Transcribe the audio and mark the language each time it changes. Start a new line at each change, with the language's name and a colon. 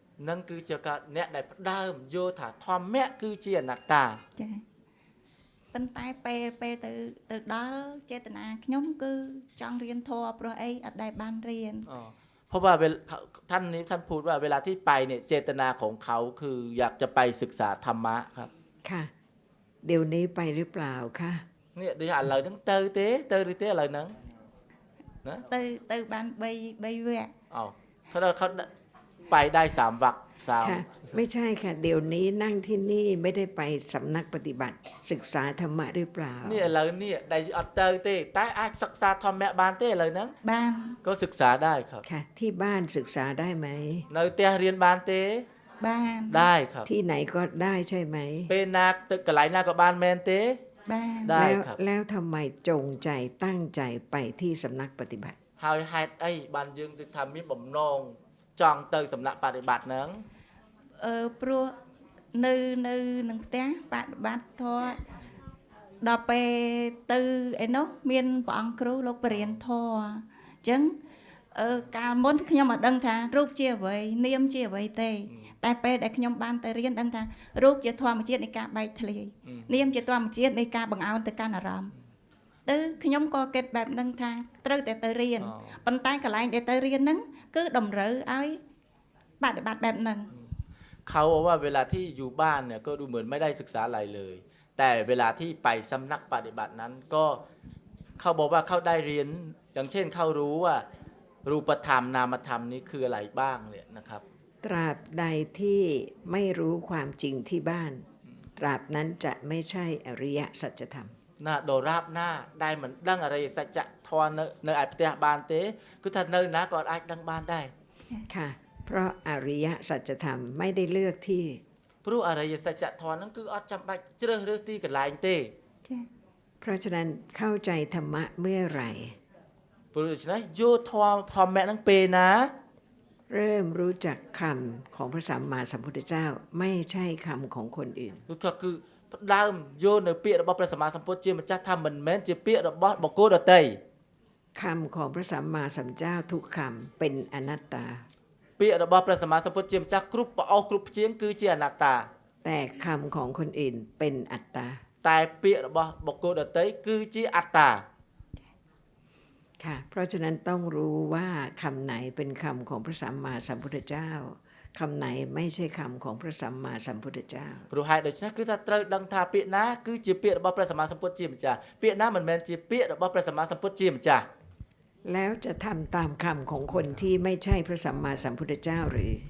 Khmer: នឹងគឺជាការអ្នកដែលផ្ដើមយល់ថាធម្មៈគឺជាអនត្តា ចាប៉ុន្តែពេលទៅដល់ចេតនាខ្ញុំគឺចង់រៀនធម៌ព្រោះអីអត់ដែលបានរៀន
Thai: เพราะว่าท่านพูดว่าเวลาที่ไปเนี่ยเจตนาของเขาคืออยากจะไปศึกษาธรรมะครับ ค่ะ เดี๋ยวนี้ไปหรือเปล่าคะ
Khmer: เนี่ยដូចឥឡូវហ្នឹងទៅឬទេឥឡូវហ្នឹងណា ទៅបាន3វគ្គ
Thai: เขาไปได้3វគ្គ ค่ะ ไม่ใช่ค่ะ เดี๋ยวนี้นั่งที่นี่ไม่ได้ไปสำนักปฏิบัติ ศึกษาธรรมะหรือเปล่า
Khmer: នេះឥឡូវនេះដែលអត់ទៅទេតែអាចសិក្សាធម្មៈបានទេឥឡូវហ្នឹង បាន
Thai: ក៏ศึกษาได้ครับ ค่ะ ที่บ้านศึกษาได้ไหม
Khmer: នៅផ្ទះរៀនបានទេ បាន
Thai: ได้ครับ ที่ไหนก็ได้ใช่ไหม
Khmer: ពេលណាទៅកន្លែងណាក៏បានមែនទេ បាន
Thai: ได้ แล้ว ครับ แล้วทำไมจงใจตั้งใจไปที่สำนักปฏิบัติ
Khmer: ហើយហេតុអីបានយើងទៅថាមានបំណងចង់ទៅសំណាក់បដិបត្តិហ្នឹង ព្រោះនៅនឹងផ្ទះបដិបត្តិធម៌ដល់ពេលទៅឯនោះមានព្រះអង្គគ្រូលោកបរិញ្ញាធម៌អញ្ចឹងកាលមុនខ្ញុំអត់ដឹងថារូបជាអ្វីនាមជាអ្វីទេ តែពេលដែលខ្ញុំបានទៅរៀនដឹងថារូបជាធម្មជាតិនៃការបែកធ្លាយនាមជាធម្មជាតិនៃការបង្អោនទៅកាន់អារម្មណ៍ទៅខ្ញុំក៏គិតបែបហ្នឹងថាត្រូវតែទៅរៀនប៉ុន្តែកន្លែងដែលទៅរៀនហ្នឹងគឺតម្រូវឲ្យបដិបត្តិបែបហ្នឹង
Thai: เขาบอกว่าเวลาที่อยู่บ้านเนี่ยก็ดูเหมือนไม่ได้ศึกษาอะไรเลย แต่เวลาที่ไปสำนักปฏิบัตินั้นก็เขาบอกว่าเขาได้เรียนอย่างเช่นเขารู้ว่ารูปธรรมนามธรรมนี้คืออะไรบ้างเนี่ยนะครับ ตราบใดที่ไม่รู้ความจริงที่บ้าน ตราบนั้นจะไม่ใช่อริยสัจธรรม
Khmer: ណាដរាបណាដែលមិនដឹងអរិយសច្ចធម៌នៅឯផ្ទះបានទេគឺថានៅណាក៏អាចដឹងបានដែរ
Thai: ค่ะ เพราะอริยสัจธรรมไม่ได้เลือกที่
Khmer: ព្រោះអរិយសច្ចធម៌ហ្នឹងគឺអត់ចាំបាច់ជ្រើសរើសទីកន្លែងទេ ចា៎
Thai: เพราะฉะนั้นเข้าใจธรรมะเมื่อไหร่
Khmer: ព្រោះដូច្នេះយកធម៌ធម្មៈហ្នឹងពេលណា
Thai: เริ่มรู้จักคำของพระสัมมาสัมพุทธเจ้า ไม่ใช่คำของคนอื่น
Khmer: គឺផ្ដើមយកនៅពាក្យរបស់ព្រះសម្មាសម្ពុទ្ធជាម្ចាស់ថាមិនមែនជាពាក្យរបស់បុគ្គលដទៃ
Thai: คำของพระสัมมาสัมพุทธเจ้าทุกคำเป็นอนัตตา
Khmer: ពាក្យរបស់ព្រះសម្មាសម្ពុទ្ធជាម្ចាស់គ្រប់ប្រអស់គ្រប់ព្យាង្គគឺជាអនត្តា
Thai: แต่คำของคนอื่นเป็นอัตตา
Khmer: តែពាក្យរបស់បុគ្គលដទៃគឺជាអត្តា
Thai: ค่ะ เพราะฉะนั้นต้องรู้ว่าคำไหนเป็นคำของพระสัมมาสัมพุทธเจ้าคำไหนไม่ใช่คำของพระสัมมาสัมพุทธเจ้า
Khmer: ព្រោះហេតុដូច្នេះគឺថាត្រូវដឹងថាពាក្យណាគឺជាពាក្យរបស់ព្រះសម្មាសម្ពុទ្ធជាម្ចាស់ពាក្យណាមិនមែនជាពាក្យរបស់ព្រះសម្មាសម្ពុទ្ធជាម្ចាស់
Thai: แล้วจะทำตามคำของคนที่ไม่ใช่พระสัมมาสัมพุทธเจ้าหรือ